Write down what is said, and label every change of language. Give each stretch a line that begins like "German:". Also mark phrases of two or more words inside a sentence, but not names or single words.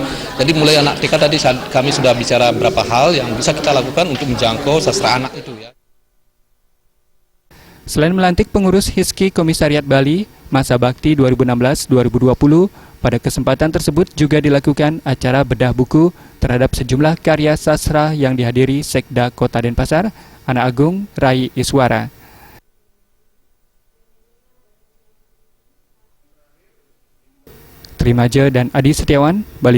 Indonesian: Jadi mulai anak TK tadi kami sudah bicara beberapa hal yang bisa kita lakukan untuk menjangkau sastra anak itu ya. Selain melantik pengurus HISKI Komisariat Bali Masa Bakti 2016-2020, pada kesempatan tersebut juga dilakukan acara bedah buku terhadap sejumlah karya sastra yang dihadiri Sekda Kota Denpasar, Anak Agung Rai Iswara. Trimaja dan Adi Setiawan, Bali.